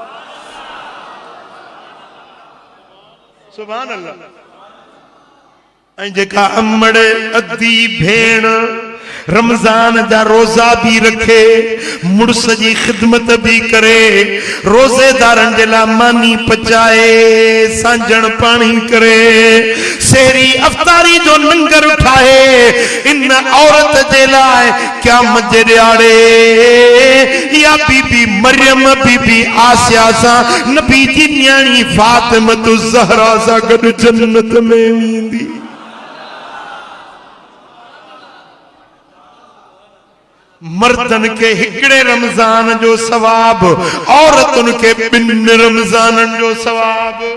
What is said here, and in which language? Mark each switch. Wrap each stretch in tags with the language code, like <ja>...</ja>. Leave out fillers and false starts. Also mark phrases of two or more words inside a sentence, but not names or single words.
<ar>سبحان الله</ar> <sd>ऐं जेका अमड़ अधी भेण रमजान जा रोजा भी रखे, मुड़स जी खिदमत भी करे, रोजेदारन जे लाइ मानी पचाए, सांजण पानी करे, सेहरी अफ्तारी जो लंगर उठाए। इन औरत जे लाइ क़यामत जे ॾियारे या बीबी मरियम बीबी आसिया सां नबी जी न्याणी फातिमत ज़हरा सां गॾु जन्नत में वेंदी। मर्दन के हिकड़े रमजान जो सवाब, औरतुन के 2 रमजानन जो सवाब।</sd>